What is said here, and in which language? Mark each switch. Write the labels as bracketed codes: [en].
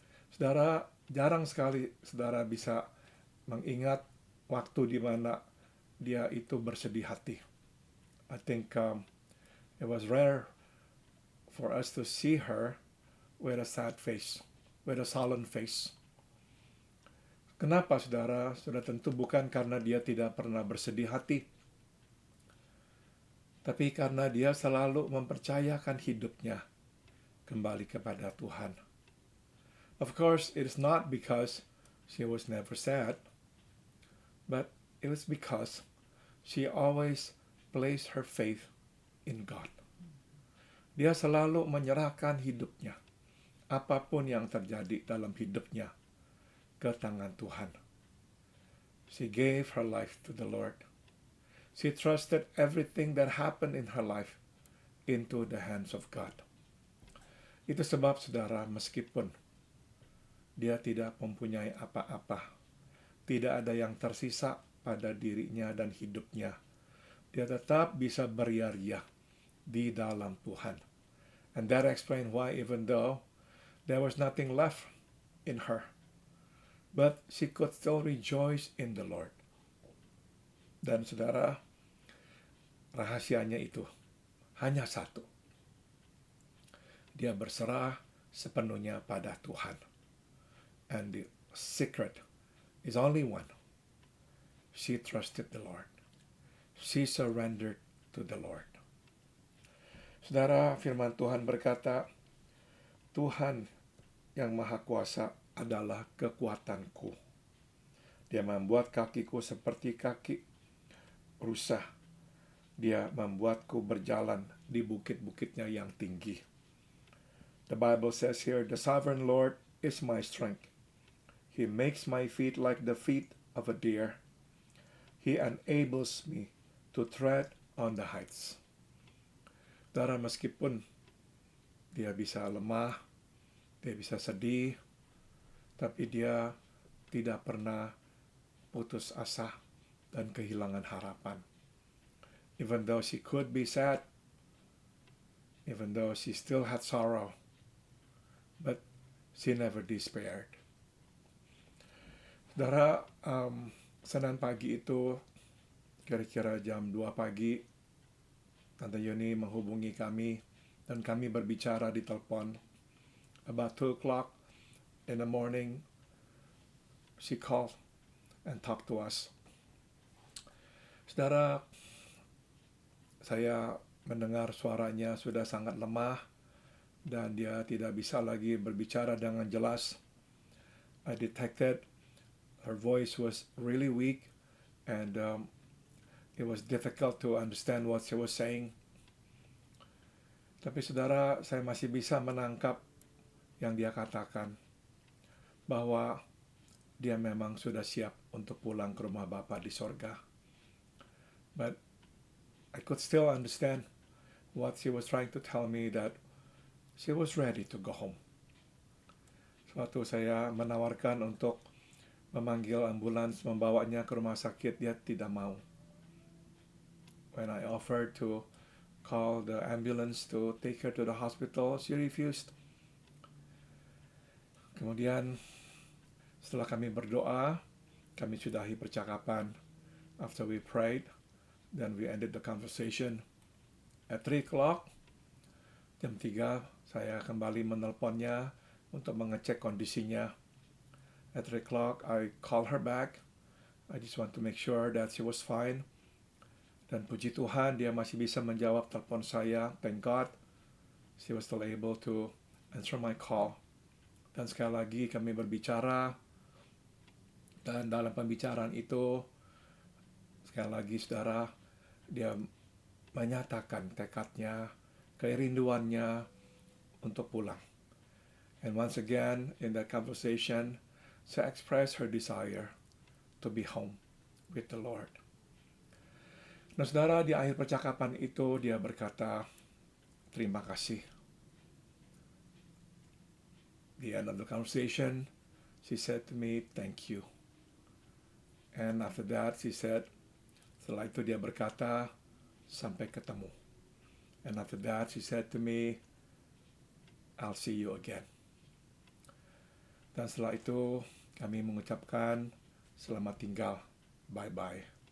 [id] Saudara, jarang sekali saudara bisa mengingat waktu di mana dia itu bersedih hati. [en] I think it was rare for us to see her with a sad face, with a sullen face. [id] Kenapa, saudara? Sudah tentu bukan karena dia tidak pernah bersedih hati, tapi karena dia selalu mempercayakan hidupnya kembali kepada Tuhan. [en] Of course, it is not because she was never sad, but it was because she always placed her faith in God. [id] Dia selalu menyerahkan hidupnya, apapun yang terjadi dalam hidupnya, ke tangan Tuhan. [en] She gave her life to the Lord. She trusted everything that happened in her life into the hands of God. [id] Itu sebab, saudara, meskipun dia tidak mempunyai apa-apa, tidak ada yang tersisa pada dirinya dan hidupnya, dia tetap bisa beria-ria di dalam Tuhan. [en] And that explains why even though there was nothing left in her, but she could still rejoice in the Lord. [id] Dan saudara, rahasianya itu hanya satu. Dia berserah sepenuhnya pada Tuhan. [en] And the secret is only one. She trusted the Lord. She surrendered to the Lord. [id] Saudara, firman Tuhan berkata, Tuhan yang Maha Kuasa adalah kekuatanku. Dia membuat kakiku seperti kaki rusa. Dia membuatku berjalan di bukit-bukitnya yang tinggi. [en] The Bible says here, the sovereign Lord is my strength. He makes my feet like the feet of a deer. He enables me to tread on the heights. [id] Saudara, meskipun dia bisa lemah, dia bisa sedih, tapi dia tidak pernah putus asa dan kehilangan harapan. [en] Even though she could be sad, even though she still had sorrow, but she never despaired. [id] Saudara, Senin pagi itu, kira-kira jam 2 pagi, Tante Yuni menghubungi kami, dan kami berbicara di telepon. [en] About 2 o'clock in the morning, she called and talked to us. [id] Saudara, saya mendengar suaranya sudah sangat lemah dan dia tidak bisa lagi berbicara dengan jelas. [en] I detected her voice was really weak and it was difficult to understand what she was saying. [id] Tapi saudara, saya masih bisa menangkap yang dia katakan, bahwa dia memang sudah siap untuk pulang ke rumah Bapa di sorga. [en] But I could still understand what she was trying to tell me, that she was ready to go home. [id] Suatu saya menawarkan untuk memanggil ambulans membawanya ke rumah sakit, dia tidak mau. [en] When I offered to call the ambulance to take her to the hospital, she refused. [id] Kemudian setelah kami berdoa, kami sudahi percakapan. [en] After we prayed, then we ended the conversation. At 3 o'clock, [id] jam 3, saya kembali menelponnya untuk mengecek kondisinya. [en] At 3 o'clock, I call her back. I just want to make sure that she was fine. [id] Dan puji Tuhan, dia masih bisa menjawab telepon saya. [en] Thank God, she was still able to answer my call. [id] Dan sekali lagi kami berbicara. Dan dalam pembicaraan itu, sekali lagi saudara, dia menyatakan tekadnya, kerinduannya untuk pulang. [en] And once again, in that conversation, she expressed her desire to be home with the Lord. [id] Nah saudara, di akhir percakapan itu dia berkata, terima kasih. [en] The end of the conversation, she said to me, thank you. And after that, she said, [id] setelah itu dia berkata, sampai ketemu. [en] And after that, she said to me, I'll see you again. [id] Dan setelah itu, kami mengucapkan selamat tinggal, bye-bye.